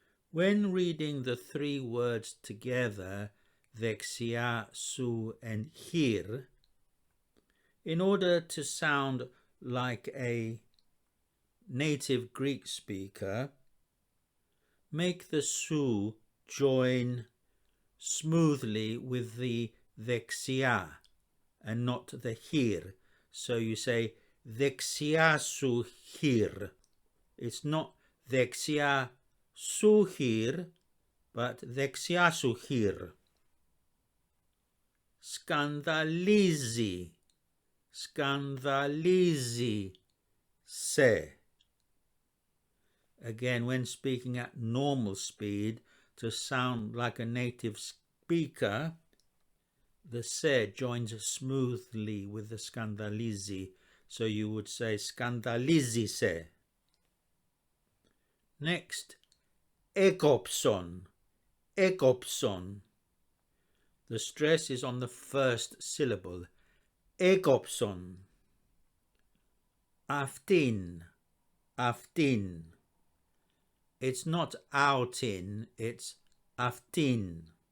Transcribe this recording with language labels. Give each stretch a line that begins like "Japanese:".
English: When reading the three words together, δεξιά, σου, and χειρ, in order to sound like a native Greek speaker, make the σου join smoothly with the δεξιά and not the χειρ. So you say
Greek: δεξιά σου χειρ.
English: It's not
Greek: δεξιά σου χειρ,
English: but δεξιά σου χειρ.
Greek: Σκανδαλίζει, σκανδαλίζει σε.
English: Again, when speaking at normal speed, to sound like a native speaker, the se joins smoothly with the σκανδαλίζει, so you would say
Greek: σκανδαλίζει σε.
English: Next,
Greek: έκοψον, έκοψον.
English: The stress is on the first syllable.
Greek: Έκοψον. Αυτήν, αυτήν.
English: It's not outin, it's
Greek: αυτήν.